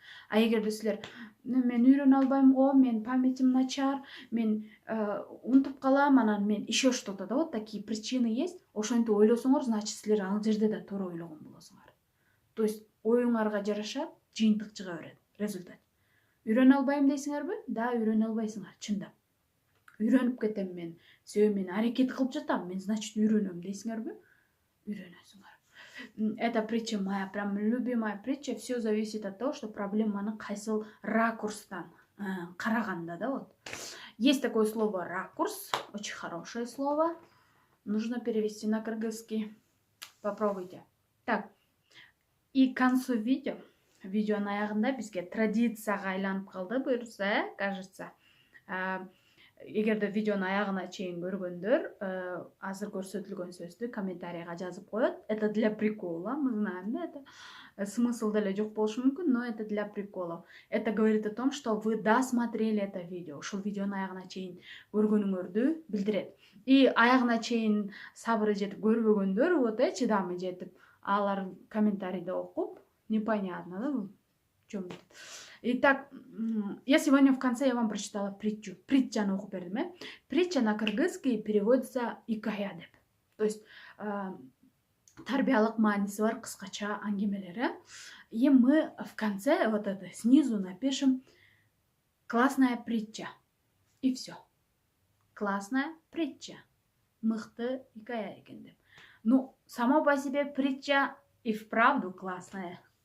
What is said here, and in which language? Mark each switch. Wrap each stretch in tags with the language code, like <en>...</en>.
<ky>А эгерде силер: «Мен үйрөнө албайм го, мен памятим начар, мен унутуп калам, анан мен еще что-то»,</ky> <ru>да, вот такие причины есть,</ru> <ky>ошентип ойлосоңор, значит силер ал жерде да туура ойлогон болосуңар. То есть оюңарга жараша жыйынтык чыга берет, результат. Үйрөнө албайм дейсиңерби? Да, үйрөнө албайсыңар, чындап. Үйрөнүп кетем мен, себеби мен аракет кылып жатам, мен значит үйрөнөм дейсиңерби? Үйрөнөсүңөр.</ky> <ru>Эта притча моя прям любимая притча. Все зависит от того, что</ru> <ky>проблеманы кайсыл ракурстан караганда,</ky> <ru>да, вот. Есть такое слово ракурс, очень хорошее слово. Нужно перевести на кыргызский. Попробуйте. Так, и к концу</ru> <ky>видеонун аягында бизге традицияга айланып калды буюрса, кажется. Эгерде видеонун аягына чейин көргөндөр азыр көрсөтүлгөн сөздү комментарийга жазып коет.</ky> <ru>Это для прикола, мы знаем, да, это</ru> <ky>смысл деле жок болушу мүмкүн,</ky> <ru>но это для приколов. Это говорит о том, что вы досмотрели это видео.</ru> <ky>Ушул видеонун аягына чейин көргөнүңөрдү билдирет. И аягына чейин сабыры жетип көрбөгөндөр, вот чыдамы жетип, алар комментарийде окуп,</ky> <ru>непонятно, да, чём. Итак, я сегодня в конце я вам прочитала притчу.</ru> <ky>Притчаны окуп бердим,</ky> <ru>Притча на кыргызский переводится</ru> <ky>икая деп. То есть тарбиялык мааниси бар кыскача аңгемелер.</ky> <ru>И мы в конце вот это снизу напишем классная притча. И все. Классная притча.</ru> <ky>Мыкты икая экен деп.</ky> <ru>Ну, сама по себе притча и вправду классная.</ru>